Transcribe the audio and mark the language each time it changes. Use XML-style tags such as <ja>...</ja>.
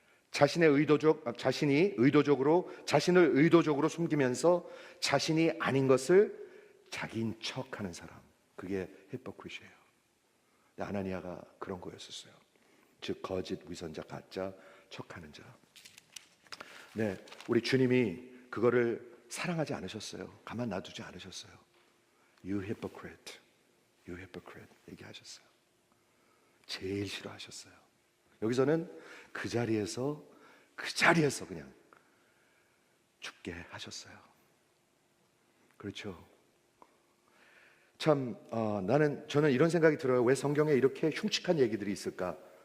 <ko>자신을 의도적으로 숨기면서 자신이 아닌 것을 자기인 척하는 사람. 그게 히포크리트예요. 아나니아가 그런 거였었어요. 즉 거짓, 위선자, 가짜, 척하는 자. 네, 우리 주님이 그거를 사랑하지 않으셨어요. 가만 놔두지 않으셨어요.</ko> <en>You hypocrite, you hypocrite</en> <ko>얘기하셨어요. 제일 싫어하셨어요. 여기서는 그 자리에서 그냥 죽게 하셨어요. 그렇죠. 참 저는 이런 생각이 들어요. 왜 성경에 이렇게 흉측한 얘기들이 있을까?</ko>